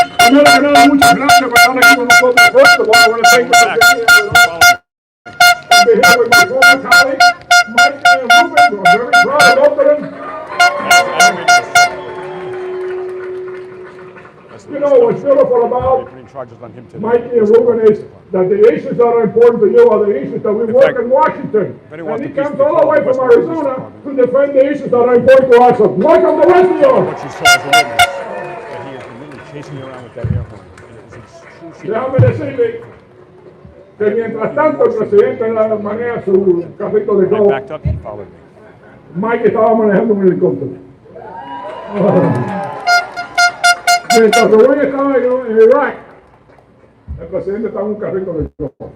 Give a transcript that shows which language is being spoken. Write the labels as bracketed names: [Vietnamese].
[Spanish] Muchas gracias por estar aquí con nosotros. [English] First of all, I want to thank the on behalf of my former colleague, Mike and Ruben. We're very proud of both of them. You know, what's beautiful about Mikey and Ruben is that the issues that are important to you are the issues that we work in Washington. And he comes all the way from Arizona to defend the issues that are important to us. So welcome to West New York. What you saw as a witness, that he has been literally chasing me around with that air horn. [Spanish] Déjame decirle que mientras tanto el presidente maneja su carrito de golf, Mike estaba manejando un helicóptero. Mientras Leroy estaba en Irak, el presidente estaba en un carrito de golf.